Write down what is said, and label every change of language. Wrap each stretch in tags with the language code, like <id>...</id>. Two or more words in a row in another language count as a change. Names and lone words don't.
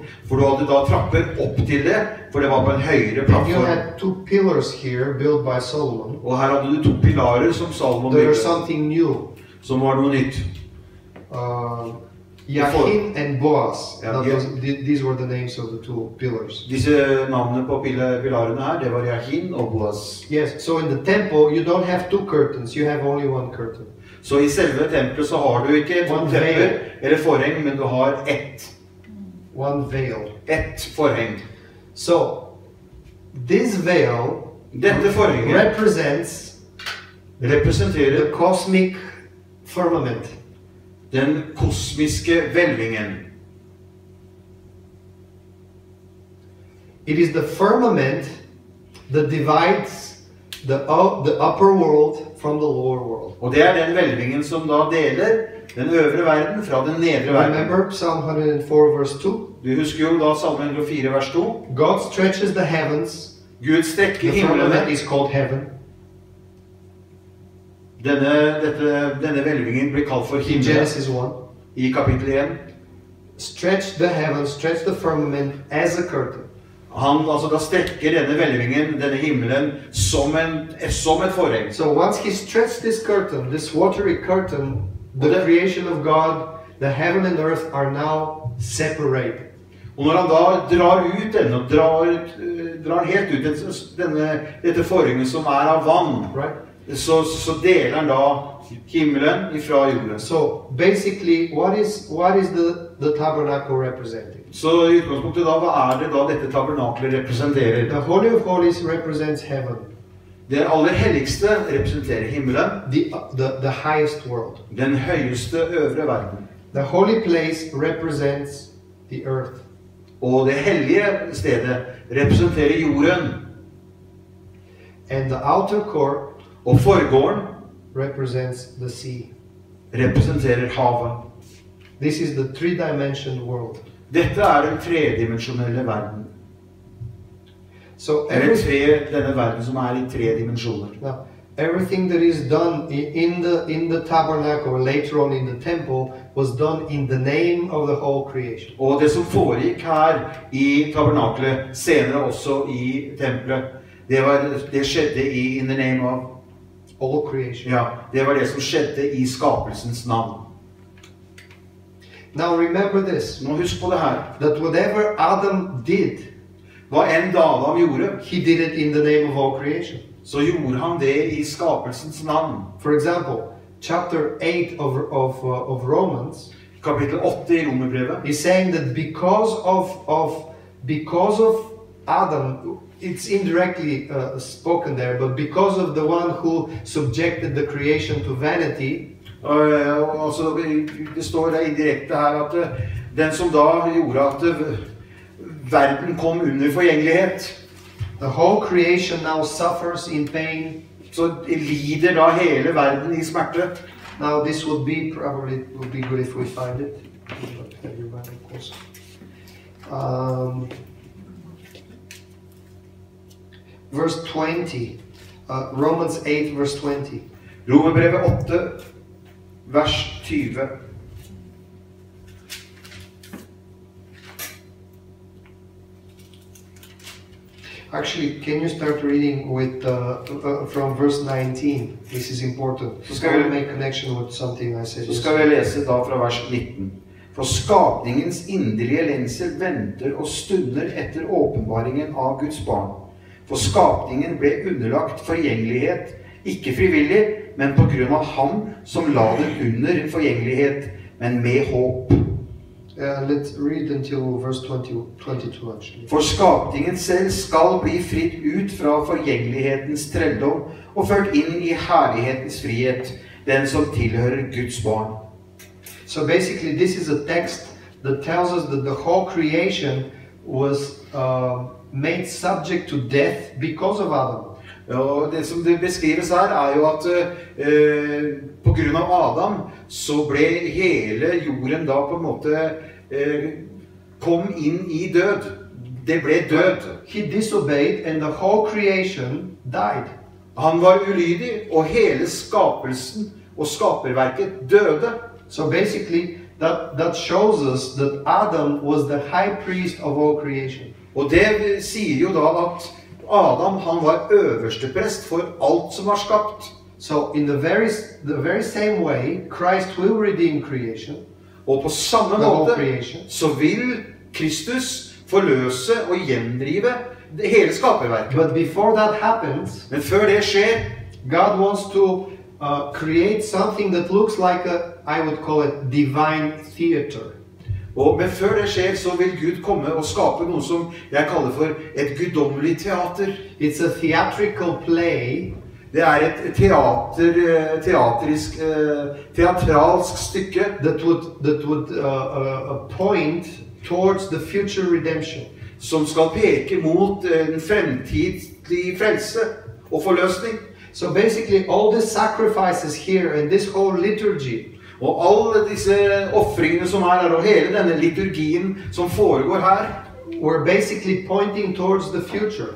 <no>For du hadde da trapper opp til det, for det var på en høyere plattform.</no> <en>You had two pillars here built by Solomon.</en> <no>Og her hadde du to pilarer som Salomon bygde.</no> <en>There was something new.</en> <no>Som var noe nytt.</no> <en>Jachin and Boaz.</en> <no>Ja,</no> <en>These were the names of the two pillars.</en> <no>Disse navnene på pilarene her, det var Jachin og Boaz.</no> <en>Yes, so in the temple you don't have two curtains, you have only one curtain.</en> <no>Så i selve tempelet så har du ikke to tepper eller forheng, men du har</no> <en>one veil.</en> <no>Ett forheng.</no> <en>So this veil</en> <no>Dette forhenget representerer</no> <en>the cosmic firmament.</en> <no>Den kosmiske hvelvingen.</no> <en>It is the firmament that divides the upper world from the lower world.</en> <no>Og det den hvelvingen som da deler den øvre verden fra den nedre verden.</no> <en>Remember Psalm 104 verse 2?</en> <no>Du husker jo da Salme 104 vers 2.</no> <en>God stretches the heavens.</en> <no>Gud strekker himmelene.</no> <en>The firmament is called heaven.</en> <no>Denne hvelvingen blir kalt for himmelen.</no> <en>Genesis 1.</en> <no>I kapittel 1.</no> <en>Stretch the heavens, stretch the firmament as a curtain.</en> <no>Han da strekker denne hvelvingen, denne himmelen, som et forheng.</no> <en>So once he stretched this curtain, this watery curtain, the creation of God, the heaven and earth are now separated.</en> <no>Og når han da drar ut denne, og drar helt ut dette forhenget som av vann, right? så deler han da himmelen ifra jorden.</no> <en>So basically, what is the tabernacle representing?</en> <no>Så I utgangspunktet da, hva det da dette tabernaklet representerer?</no> <en>The Holy of Holies represents heaven.</en> <no>Det aller helligste representerer himmelen.</no> <en>The highest world.</en> <no>Den høyeste øvre verden.</no> <en>The holy place represents the earth.</en> <no>Og det hellige stedet representerer jorden.</no> <en>And the outer court</en> <no>og forgården</no> <en>represents the sea.</en> <no>Representerer havet.</no> <en>This is the three-dimensional world.</en> <no>Dette den tredimensjonelle verden. So denne verden som I 3 dimensjoner.</no> <en>Now, everything that is done in the tabernacle, later on in the temple, was done in the name of the whole creation.</en> <no>Og det som foregikk her I tabernaklet, senere også I tempelet, det skjedde</no> <en>in the name of all creation.</en> <no>Ja, det var det som skjedde I skapelsens navn.</no> <en>Now remember this.</en> <no>Nå husk på det her.</no> <en>That whatever Adam did,</en> <no>hva enn Adam gjorde,</no> <en>he did it in the name of all creation.</en> <no>Så gjorde han det I skapelsens navn.</no> <en>For example, chapter 8 of Romans,</en> <no>kapittel 8 I Romerbrevet,</no> <en>is saying that because of Adam, it's indirectly spoken there, but because of the one who subjected the creation to vanity,</en> <no>altså, det står det indirekte her at den som da gjorde at verden kom under forgjengelighet,</no> <en>the whole creation now suffers in pain.</en> <no>Så lider da hele verden I smerte.</no> <en>Now this would be good if we find it. Everybody, of course. Verse 20. Romans 8 verse 20.</en> <no>Romerbrevet 8 vers 20.</no> <en>Actually, can you start reading with from verse 19? This is important.</en> <no>Så skal vi</no> <en>make connection with something I said.</en> <no>Så skal vi lese da fra vers 19. For skapningens inderlige lengsel venter og stunder etter åpenbaringen av Guds barn. For skapningen ble underlagt forgjengelighet, ikke frivillig, men på grunn av ham som la den under forgjengelighet, men med håp.</no> <en>Let's read until verse 22 actually.</en> <no>For skapningen selv skal bli fritt ut fra forgjengelighetens trelldom og ført inn I herlighetens frihet, den som tilhører Guds barn.</no> <en>So basically this is a text that tells us that the whole creation was made subject to death because of Adam.</en> <no>Ja, det som det beskrives her jo at på grunn av Adam så ble hele jorden da på en måte kom inn I død. Det ble død.</no> <en>He disobeyed and the whole creation died.</en> <no>Han var ulydig og hele skapelsen og skaperverket døde.</no> <en>So basically that shows us that Adam was the high priest of all creation.</en> <no>Og det sier jo da at Adam, han var øverste prest for alt som var skapt.</no> <en>So in the very same way, Christ will redeem creation.</en> <no>Og på samme</no> <en>the whole</en> <no>måte</no> <en>creation.</en> <no>så vil Kristus forløse og gjendrive hele skaperverket.</no> <en>But before that happens,</en> <no>Men før det skjer,</no> <en>God wants to create something that looks like I would call it divine theater.</en> <no>men før det skjer, så vil Gud komme og skape noe som jeg kaller for et guddommelig teater.</no> <en>It's a theatrical play.</en> <no>Det er et teatralsk stykke</no> <en>That would point towards the future redemption.</en> <no>Som skal peke mot en fremtidig frelse og forløsning.</no> <en>So basically, all the sacrifices here and this whole liturgy</en> <no>Og alle disse offringene som er her, og hele denne liturgien som foregår her,</no> <en>were basically pointing towards the future.</en>